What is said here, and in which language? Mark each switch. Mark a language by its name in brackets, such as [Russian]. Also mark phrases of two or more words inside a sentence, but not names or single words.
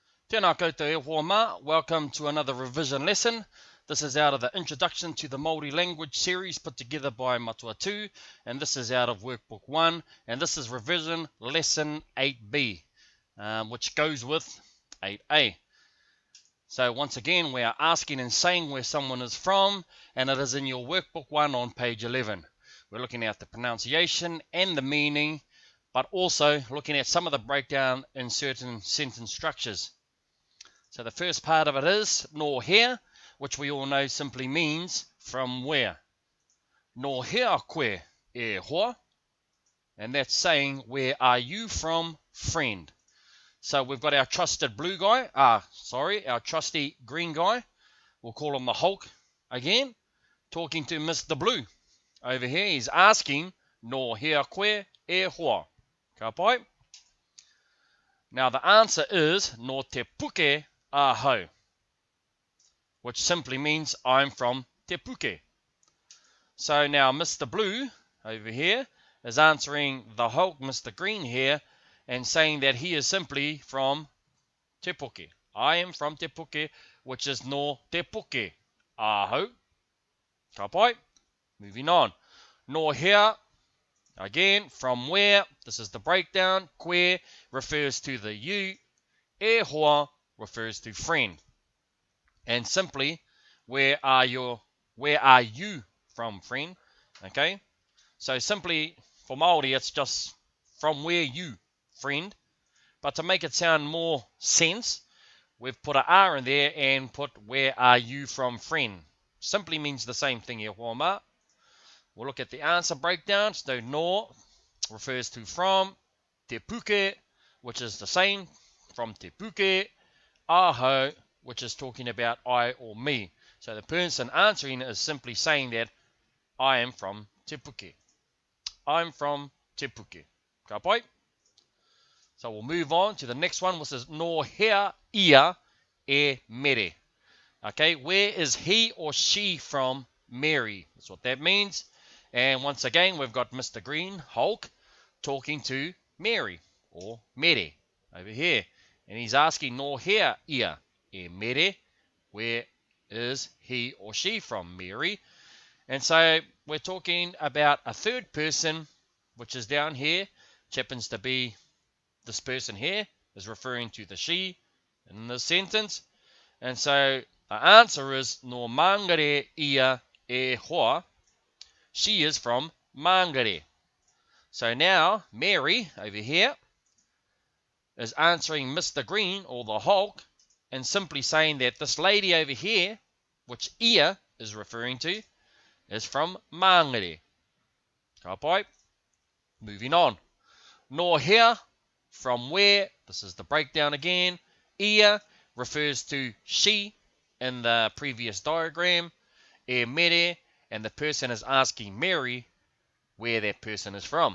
[Māori] Tēnā koutou e hoa mā. [English] Welcome to another revision lesson. This is out of the Introduction to the Māori Language series put together by Matua 2, and this is out of Workbook 1, and this is revision lesson 8B, which goes with 8A. So once again, we are asking and saying where someone is from, and it is in your Workbook 1 on page 11. We're looking at the pronunciation and the meaning, but also looking at some of the breakdown in certain sentence structures. So the first part of it is no here, which we all know simply means from where. [Māori] No here koe e hoa, [English] and that's saying where are you from, friend. So we've got our trusted blue guy, our trusty green guy, we'll call him the Hulk again, talking to Mr. Blue. Over here he's asking [Māori] no here koe e hoa. Ka pai? [English] Now the answer is [Māori] no te puke ahau, [English] which simply means I'm from Te Puke. So now Mr. Blue over here is answering the Hulk, Mr. Green here, and saying that he is simply from Te Puke. I am from Te Puke, which is [Māori] no Te Puke ahau. Ka pai? [English] Moving on. [Māori] No here, [English] again, from where, this is the breakdown. Koe refers to the you. [Māori] E hoa [English] refers to friend. And simply, where are you from, friend? Okay, so simply for Māori it's just from where you, friend. But to make it sound more sense, we've put an R in there and put where are you from, friend. Simply means the same thing here, [Māori] hoa mā. [English] We'll look at the answer breakdown. So no refers to from. Te Puke, which is the same, from Te Puke. Ahau, which is talking about I or me. So the person answering is simply saying that I am from Te Puke. I'm from Te Puke. [Māori] Ka pai? [English] So we'll move on to the next one, which is [Māori] no hea ia e mere. [English] Okay, where is he or she from, Mary? That's what that means. And once again, we've got Mr. Green, Hulk, talking to Mary, or mere, over here. And he's asking [Māori] no hea ia e mere, [English] where is he or she from, Mary? And so we're talking about a third person, which is down here, which happens to be this person here, is referring to the she in the sentence. And so the answer is [Māori] no mangere ia e hoa. [English] She is from Mangere. So now Mary over here is answering Mr. Green, or the Hulk, and simply saying that this lady over here, which ia is referring to, is from Mangere. [Māori] Ka pai? [English] Moving on. [Māori] No here, [English] from where, this is the breakdown again. Ia refers to she in the previous diagram. [Māori] E mere, [English] and the person is asking Mary where that person is from.